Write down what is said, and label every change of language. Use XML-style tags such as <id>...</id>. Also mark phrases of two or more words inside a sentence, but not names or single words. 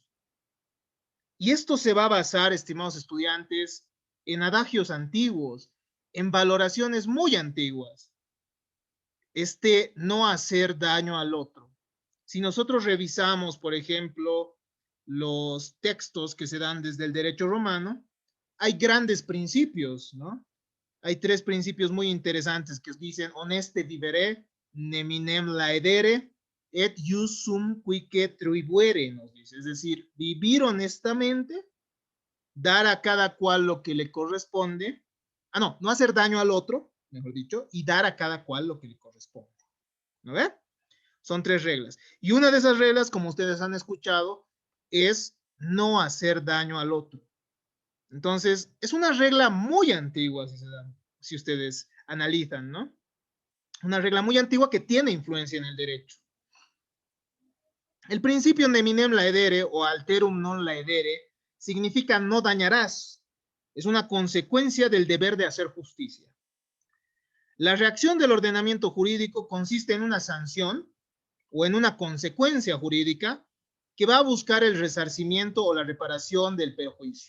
<es>Y esto se va a basar, estimados estudiantes, en adagios antiguos, en valoraciones muy antiguas. No hacer daño al otro. Si nosotros revisamos, por ejemplo, los textos que se dan desde el derecho romano, hay grandes principios, ¿no? Hay tres principios muy interesantes que dicen</es> <la>honeste vivere, neminem laedere, et jus sum quique tribuere,</la> <es>nos dice. Es decir, vivir honestamente, dar a cada cual lo que le corresponde, no hacer daño al otro, mejor dicho, y dar a cada cual lo que le corresponde. ¿No ve? Son tres reglas. Y una de esas reglas, como ustedes han escuchado, es no hacer daño al otro. Entonces, es una regla muy antigua, si ustedes analizan, ¿no? Una regla muy antigua que tiene influencia en el derecho. El principio</es> <la>neminem laedere</la> <es>o</es> <la>alterum non laedere</la> <es>significa no dañarás. Es una consecuencia del deber de hacer justicia. La reacción del ordenamiento jurídico consiste en una sanción o en una consecuencia jurídica que va a buscar el resarcimiento o la reparación del perjuicio.</es>